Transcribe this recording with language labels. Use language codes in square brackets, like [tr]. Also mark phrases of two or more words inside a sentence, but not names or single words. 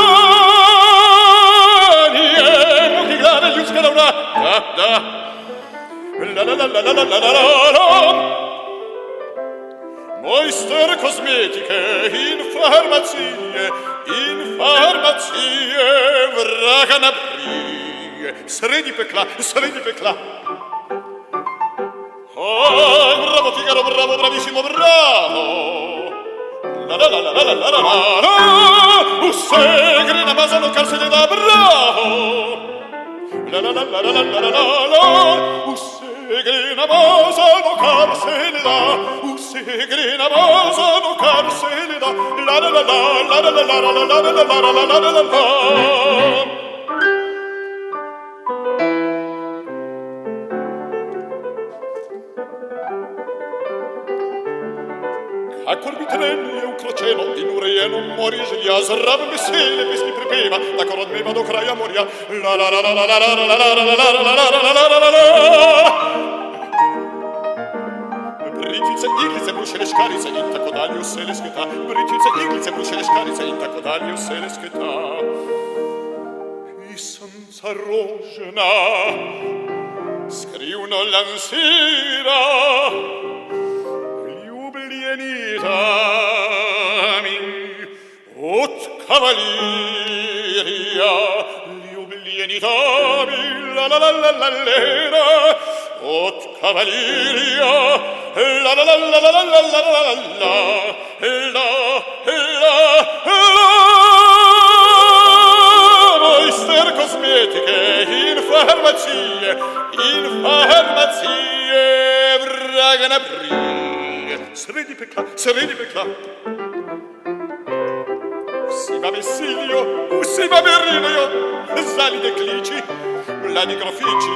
[sl] njemu ki glave ljudska davna, la la la la la la la la la, mojster kozmetike in farmacije, vraga na brije, sredi pekla. [it] Oh, bravo Figaro, bravo, bravissimo, bravo. La la la la la la la la la. [sl] Vse gre na mazano, kar se ne da, bravo. La la la la la la la la la. Vse gre na mazano, kar se ne da. Vse gre na mazano, kar se ne da. La la la la la la la la la la la la la la la. Kakor bi trenje v kročeno in urejeno morje želja, zraven vesele pesmi pripeva, tako od neba do kraja morja. La la la la la la la la la la la la la la. Britvice, iglice, brušene škarice in tako dalje vse lesketa. Britvice, iglice, brušene škarice in tako dalje vse lesketa. Pisanca rožena skrivno lansira dami od cavalleria, ljubljeni dami, la la la la la la, od cavalleria, la la la la la la la la la, mojster kozmetike in farmacije, vraga na brije. Sredi pekla. Vsi vame silijo, vsi vame rinejo, zali dekliči, mladi grofiči.